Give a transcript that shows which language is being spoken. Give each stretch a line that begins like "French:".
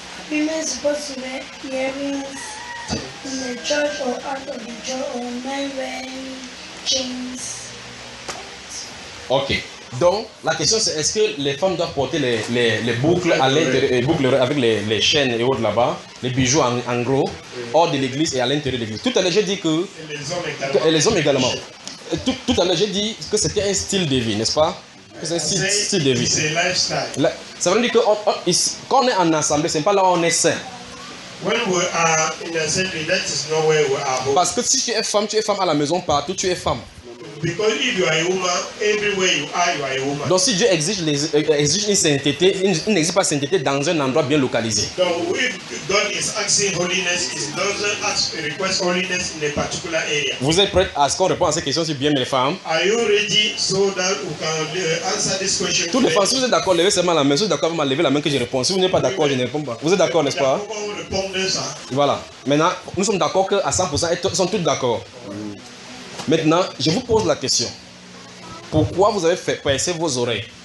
English: Women are supposed to wear earrings in the church or out of the church, or men wearing chains. Ok.
French: Donc la question c'est, est-ce que les femmes doivent porter les boucles à l'intérieur, les boucles avec les chaînes et autres là-bas, les bijoux en gros, oui, hors de l'église et à l'intérieur de l'église. Tout à l'heure j'ai dit que et les hommes également. Tout à l'heure, j'ai dit que c'était un style de vie, n'est-ce pas? C'est un style de vie. C'est un lifestyle. Ça veut dire que quand on est en assemblée, ce n'est pas là où on est saint.
English: When we are in assembly, that is not where we are.
French: Parce que si tu es femme à la maison, partout, tu es femme.
English: Because if you are a woman, everywhere you are a woman.
French: Donc si Dieu exige une sainteté, il n'existe pas sainteté dans un endroit bien localisé.
English: Donc if God is asking holiness, he doesn't request holiness in a particular area.
French: Vous êtes prêts à ce qu'on réponde à ces questions sur bien les femmes?
English: Are you ready so that we can answer this question?
French: Toutes les femmes, si vous êtes d'accord, levez seulement la main. Si vous êtes d'accord, levez la main que je réponds. Si vous n'êtes pas d'accord, je ne réponds pas. Vous êtes d'accord, n'est-ce pas? Voilà. Maintenant, nous sommes d'accord qu'à 100%, elles sont toutes d'accord. Maintenant, je vous pose la question. Pourquoi vous avez fait percer vos oreilles?